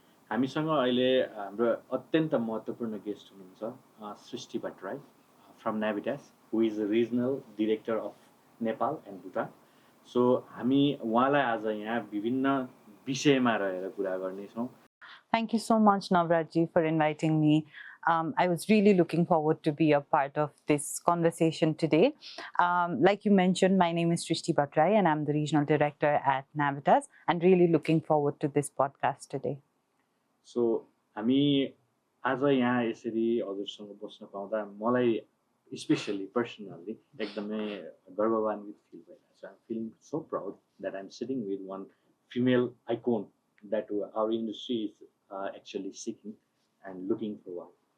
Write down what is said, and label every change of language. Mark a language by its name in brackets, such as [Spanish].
[Nepali] हामीसँग अहिले हाम्रो अत्यन्त महत्त्वपूर्ण गेस्ट हुनुहुन्छ सृष्टि Bhattarai [English] From Navitas, who is the regional director of Nepal and Bhutan. [Nepali] So हामी उहाँलाई आज यहाँ विभिन्न विषयमा रहेर कुरा गर्नेछौँ। [English] Thank you so much, Navrajji, for inviting me. I was really looking forward to be a part of this conversation today. Like you mentioned, my name is Srishti Bhattrai and I'm the Regional Director at Navitas, and really looking forward to this podcast today. [Nepali] So हामी आज यहाँ यसरी हजुरसँग बस्न पाउँदा मलाई specially personally एकदमै गर्ववान्वित feel भइरहेको छ। [English] I'm feeling so proud that I'm sitting with one female icon that our industry is actually seeking and looking for one.